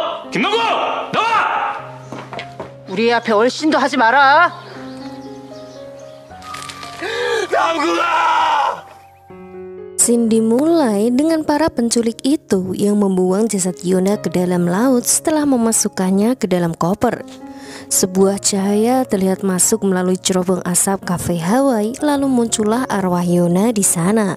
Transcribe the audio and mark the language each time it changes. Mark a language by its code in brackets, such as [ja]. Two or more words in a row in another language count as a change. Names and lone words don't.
[ko] 김남국! 나와! 우리 앞에 얼씬도 하지 마라. 남국아! [id] Scene dimulai dengan para penculik itu yang membuang jasad Yona ke dalam laut setelah memasukkannya ke dalam koper. Sebuah cahaya terlihat masuk melalui cerobong asap kafe Hawaii, lalu muncullah arwah Yona di sana.